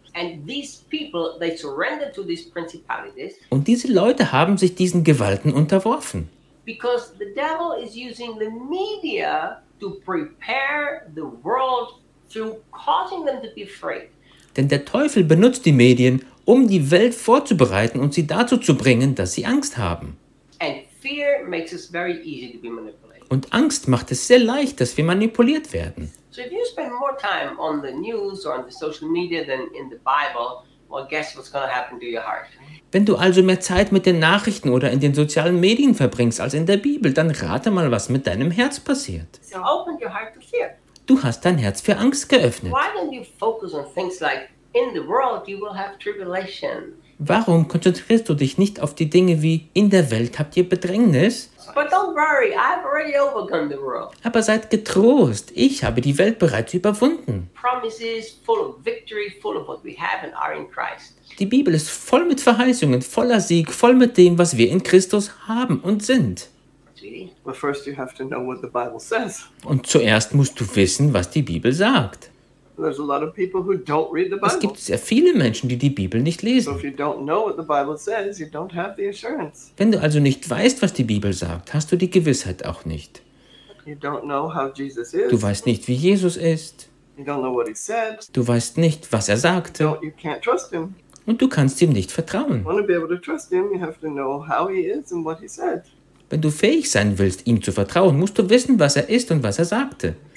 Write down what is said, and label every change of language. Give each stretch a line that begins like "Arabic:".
English: And these people, they surrendered to these principalities.
German: Und diese Leute haben sich diesen Gewalten unterworfen.
English: Because the devil is using the media to prepare the world through causing them to be afraid.
German: Denn der Teufel benutzt die Medien, um die Welt vorzubereiten und sie dazu zu bringen, dass sie Angst haben.
English: And fear makes it very easy to be manipulated.
German: Und Angst macht es sehr leicht, dass wir manipuliert werden.
English: So if you spend more time on the news or on the social media than in the Bible, well, guess what's going to happen to your heart?
German: Wenn du also mehr Zeit mit den Nachrichten oder in den sozialen Medien verbringst als in der Bibel, dann rate mal, was mit deinem Herz passiert.
English: So open your heart to fear.
German: Du hast dein Herz für Angst geöffnet.
English: Why don't you focus on things like in the world you will have tribulation?
German: Warum konzentrierst du dich nicht auf die Dinge wie in der Welt habt ihr Bedrängnis?
English: But don't worry, I've already overcome the world.
German: Aber seid getrost, ich habe die Welt bereits überwunden.
English: Promises full of victory, full of what we have and are in Christ.
German: Die Bibel ist voll mit Verheißungen, voller Sieg, voll mit dem, was wir in Christus haben und sind.
English: Sweetie, But first you have to know what the Bible says.
German: Und zuerst musst du wissen, was die Bibel sagt.
English: There's a lot of people who don't read the Bible.
German: Es gibt sehr viele Menschen, die die Bibel nicht lesen.
English: So if you don't know what the Bible says, you don't have the assurance.
German: Wenn du also nicht weißt, was die Bibel sagt, hast du die Gewissheit auch nicht.
English: You don't know how Jesus is.
German: Du weißt nicht, wie Jesus ist.
English: You don't know what he said.
German: Du weißt nicht, was er sagte.
English: You can't trust him.
German: Und du kannst ihm nicht vertrauen.
English: You want to be able to trust him, you have to know how he is and what he said.
German: Wenn du fähig sein willst, ihm zu vertrauen, musst du wissen, was er ist und was er sagte.